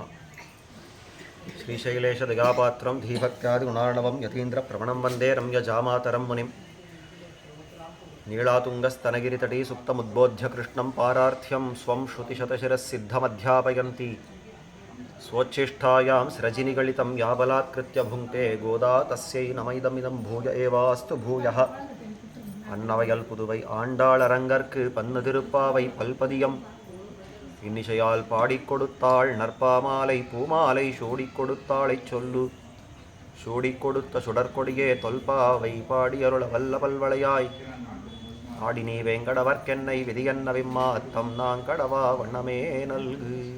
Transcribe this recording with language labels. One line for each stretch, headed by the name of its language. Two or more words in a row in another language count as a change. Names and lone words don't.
Sanskrit: श्रीशैलेशदयापात्रं धीभक्त्यादिगुणार्णवं यतीन्द्रप्रवणं वन्दे रम्यजामातरं मुनिं नीलातुङ्गस्तनगिरितटी सुप्तमुद्बोध्य कृष्णं पारार्थ्यं स्वं श्रुतिशतशिरःसिद्धमध्यापयन्ती स्वोच्छिष्टायां स्रजिनिगलितं या बलात्कृत्य भुङ्क्ते गोदा तस्यै नमैदमिदं भूय एवास्तु भूयः।
Tamil: அன்னவையல் புதுவை ஆண்டாள் அரங்கற்கு பன்னு திருப்பாவை பல்பதியம் இன்னிசையால் பாடிக் கொடுத்தாள் நற்பாமாலை பூமாலை சூடிக் கொடுத்தாளைச் சொல்லு. சூடிக் கொடுத்த சுடற்கொடியே தொல்பாவை பாடியருள வல்ல பல்வளையாய் ஆடினி வேங்கடவர்க்கென்னை விதியன்ன விம்மாத்தம் நாங்கடவா வண்ணமே நல்கு.